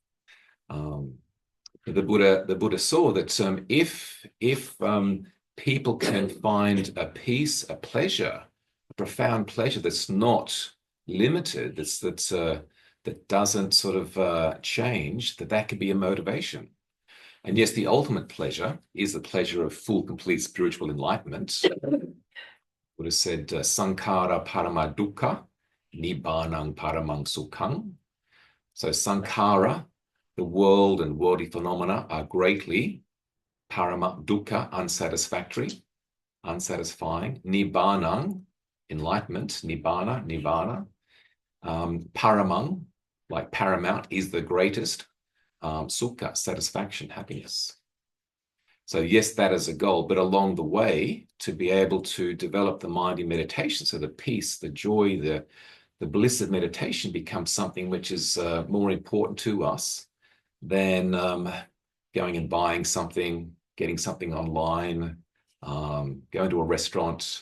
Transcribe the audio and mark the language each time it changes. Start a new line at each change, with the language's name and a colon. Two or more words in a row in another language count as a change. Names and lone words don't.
English: The Buddha saw that if people can find a peace, a pleasure, a profound pleasure that's not limited, that doesn't sort of change, that could be a motivation. And yes, the ultimate pleasure is the pleasure of full, complete spiritual enlightenment. Buddha said,
Pali: Sankhara parama dukkha, nibbanang paramang sukhang.
English: So Sankhara, the world and worldly phenomena, are greatly
Pali: parama dukkha,
English: unsatisfactory, unsatisfying.
Pali: Nibbanang, enlightenment, nibbana. Paramang,
English: like paramount, is the greatest. Sukha, satisfaction, happiness. So yes, that is a goal, but along the way, to be able to develop the mind in meditation, so the peace, the joy, the bliss of meditation becomes something which is more important to us than going and buying something, getting something online, going to a restaurant.